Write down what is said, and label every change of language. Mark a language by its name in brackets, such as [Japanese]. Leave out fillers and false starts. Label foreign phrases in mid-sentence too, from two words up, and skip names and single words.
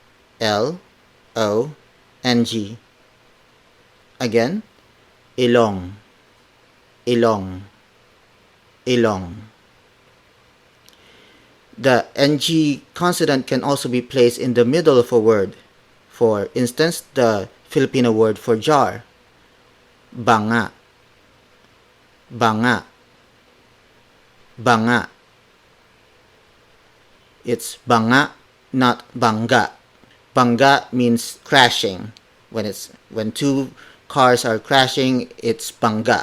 [Filipino] Again, ilong, ilong, ilong. [English] The NG consonant can also be placed in the middle of a word. For instance, the Filipino word for jar, [Filipino] banga, banga, banga. [English] It's banga, not bangga. Bangga means crashing. When two cars are crashing, it's bangga.